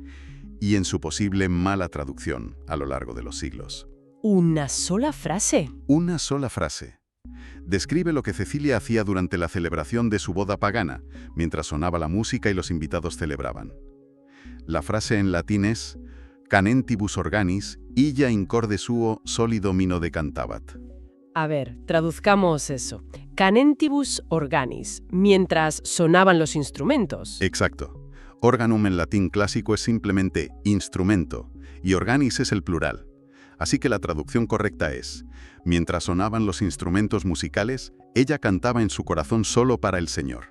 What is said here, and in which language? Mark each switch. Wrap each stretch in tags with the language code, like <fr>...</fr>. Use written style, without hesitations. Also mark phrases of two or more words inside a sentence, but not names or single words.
<es>Y en su posible mala traducción a lo largo de los siglos. ¿Una sola frase? Una sola frase. Describe lo que Cecilia hacía durante la celebración de su boda pagana, mientras sonaba la música y los invitados celebraban. La frase en latín es</es> <la>«Canentibus organis, illa incorde suo soli domino decantabat».</la> <es>A ver, traduzcamos eso.</es> <la>Canentibus organis,</la> <es>mientras sonaban los instrumentos. Exacto. Organum en latín clásico es simplemente instrumento, y organis es el plural. Así que la traducción correcta es, mientras sonaban los instrumentos musicales, ella cantaba en su corazón solo para el Señor.</es>